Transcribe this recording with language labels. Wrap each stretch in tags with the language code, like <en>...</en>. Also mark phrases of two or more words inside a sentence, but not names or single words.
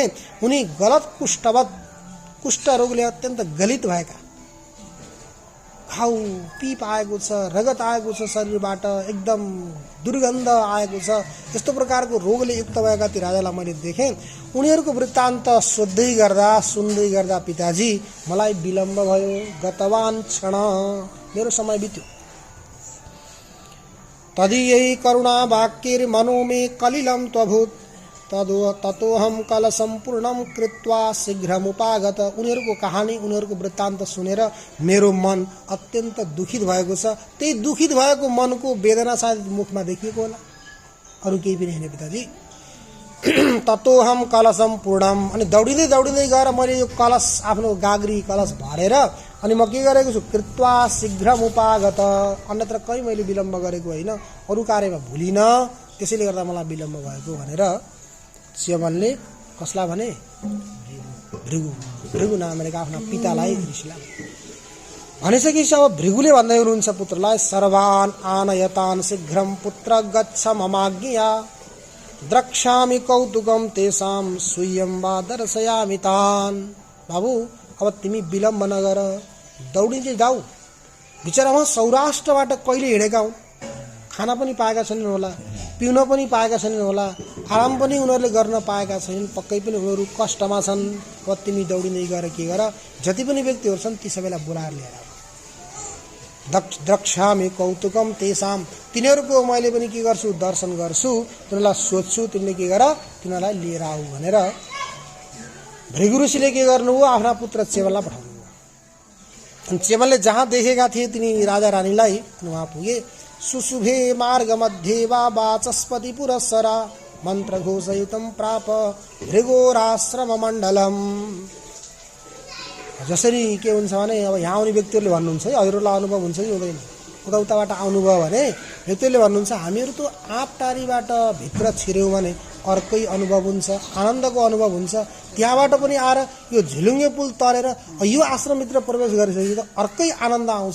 <ne>उनी</ne> <sa>गलत कुष्ठवत,</sa> <ne>कुष्ठ रोगले अत्यन्त गलित भएका, घाउ पिप आएको छ, रगत आएको छ शरीरबाट, एकदम दुर्गन्ध आएको छ, यस्तो प्रकारको रोगले युक्त भएका ती राजालाई मैले देखेँ। उनीहरूको वृत्तान्त सोध्दै गर्दा सुन्दै गर्दा पिताजी मलाई विलम्ब भयो।</ne> <sa>गतवान क्षण,</sa> <ne>मेरो समय बित्यो।</ne> <sa>तदीयै करुणा वाक्यैर् मनो मे कलिलं त्वभूत् ततोहम कलशम पूर्णम कृत्वा शीघ्रमुपागत।</sa> <ne>उनीहरूको कहानी, उनीहरूको वृत्तान्त सुनेर मेरो मन अत्यन्त दुखित भएको छ। त्यही दुखित भएको मनको वेदना सायद मुखमा देखिएको होला, अरू केही पनि होइन पिताजी।</ne> <sa>ततोहम कलशम पूर्णम,</sa> <ne>अनि दौडिँदै दौडिँदै गएर मैले यो कलश, आफ्नो गाग्री कलश भरेर अनि म के गरेको छु?</ne> <sa>कृत्वा शीघ्रमुपागत,</sa> <ne>अन्यत्र कहीँ मैले विलम्ब गरेको होइन, अरू कार्यमा भुलिन, त्यसैले गर्दा मलाई विलम्ब भएको भनेर च्यवनले कसलाई भने? भृगु, भृगु नाम गरेका आफ्ना पितालाई, ऋषिलाई भनिसकेपछि अब भृगुले भन्दै हुनुहुन्छ पुत्रलाई,</ne> <sa>सर्वान आनयतान शीघ्रम पुत्र गच्छ ममाज्ञया द्रक्ष्यामि कौतुकम तेषाम स्वीयं वा दर्शयामि तान।</sa> <ne>बाबु अब तिमी विलम्ब नगर, दौडिँदै जाऊ। बिचरामा सौराष्ट्रबाट कहिले हिँडेका हुन्, खाना पनि पाएका छैनन् होला, पिउन पनि पाएका छैनन् होला, आराम पनि उनीहरूले गर्न पाएका छैनन्, पक्कै पनि उनीहरू कष्टमा छन्। अब तिमी दौडिँदै गएर के गर? जति पनि व्यक्तिहरू छन् ती सबैलाई बोलाएर लिएर आऊ।</ne> <sa>द्रक्ष्यामि कौतुकम तेषाम,</sa> <ne>तिनीहरूको मैले पनि के गर्छु? दर्शन गर्छु, तिनीहरूलाई सोध्छु, तिमीले के गर? तिनीहरूलाई लिएर आऊ भनेर भृगु ऋषिले के गर्नुभयो? आफ्ना पुत्र च्यवनलाई पठाउनुभयो। अनि च्यवनले जहाँ देखेका थिए तिनी राजा रानीलाई, उहाँ पुगे।</ne> <sa>सुशुभे मार्ग मध्ये वा वाचस्पति पुरस्सरा मन्त्र घोषयुतं प्राप भृगोराश्रम मण्डलम।</sa> <ne>जसरी के हुन्छ भने अब यहाँ आउने व्यक्तिहरूले भन्नुहुन्छ है, हजुरहरूलाई अनुभव हुन्छ कि हुँदैन? उताउताबाट आउनुभयो भने व्यक्तिहरूले भन्नुहुन्छ हामीहरू त आँपटारीबाट भित्र छिर्यौँ भने अर्कै अनुभव हुन्छ, आनन्दको अनुभव हुन्छ। त्यहाँबाट पनि आएर यो झिलुङ्गे पुल तरेर यो आश्रमभित्र प्रवेश गरिसकेपछि त अर्कै आनन्द आउँछ।</ne>